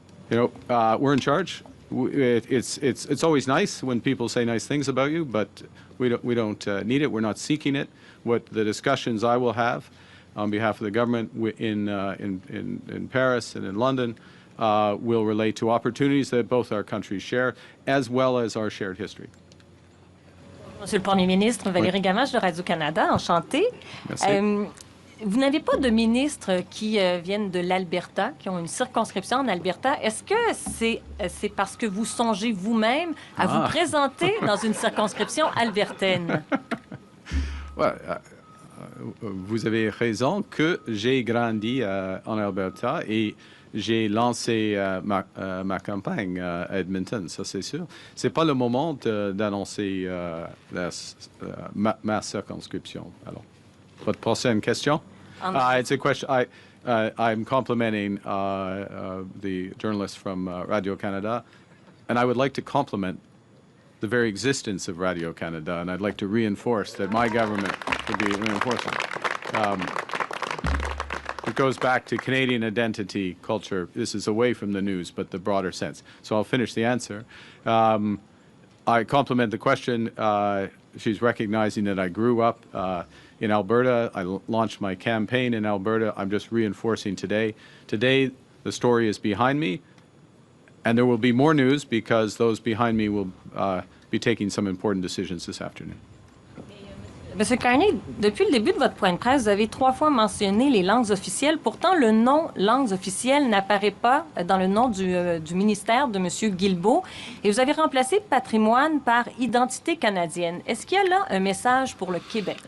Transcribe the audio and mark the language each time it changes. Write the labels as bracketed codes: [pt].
[en] You know, we're in charge. It's always nice when people say nice things about you, but we don't need it. We're not seeking it. What the discussions I will have on behalf of the government in Paris and in London will relate to opportunities that both our countries share, as well as our shared history. [fr] Monsieur le Premier ministre, Valérie Gamache de Radio-Canada, enchantée. Vous n'avez pas de ministres qui viennent de l'Alberta, qui ont une circonscription en Alberta. Est-ce que c'est parce que vous songez vous-même à vous présenter dans une circonscription albertaine? Vous avez raison que j'ai grandi en Alberta et j'ai lancé ma campagne à Edmonton, ça c'est sûr. C'est pas le moment d'annoncer ma circonscription. Alors, votre prochaine question? [en] It's a question. I'm complimenting the journalists from Radio-Canada, and I would like to compliment the very existence of Radio-Canada, and I'd like to reinforce that my government would be reinforcing. It goes back to Canadian identity, culture. This is away from the news, but the broader sense. So I'll finish the answer. I compliment the question. she's recognizing that I grew up in Alberta. I launched my campaign in Alberta. I'm just reinforcing today. Today, the story is behind me, and there will be more news because those behind me will be taking some important decisions this afternoon. [fr] Monsieur Carney, depuis le début de votre point de presse, vous avez 3 fois mentionné les langues officielles. Pourtant, le nom langues officielles n'apparaît pas dans le nom du ministère de M. Guilbeault. Et vous avez remplacé patrimoine par identité canadienne. Est-ce qu'il y a là un message pour le Québec?